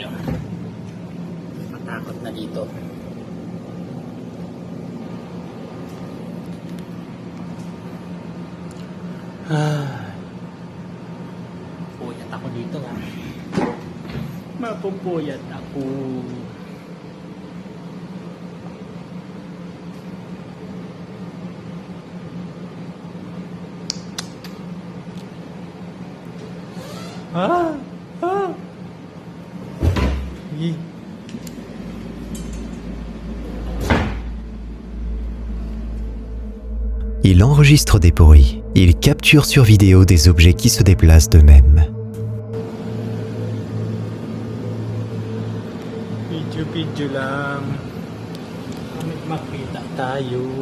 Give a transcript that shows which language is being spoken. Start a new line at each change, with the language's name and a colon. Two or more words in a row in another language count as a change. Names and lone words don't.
Filipino: Matakot na dito. Puyat ako dito ah. Mapupuyat ako. Yee.
French: Il enregistre des bruits. Il capture sur vidéo des objets qui se déplacent d'eux-mêmes.
Filipino: Video lang. Makita tayo.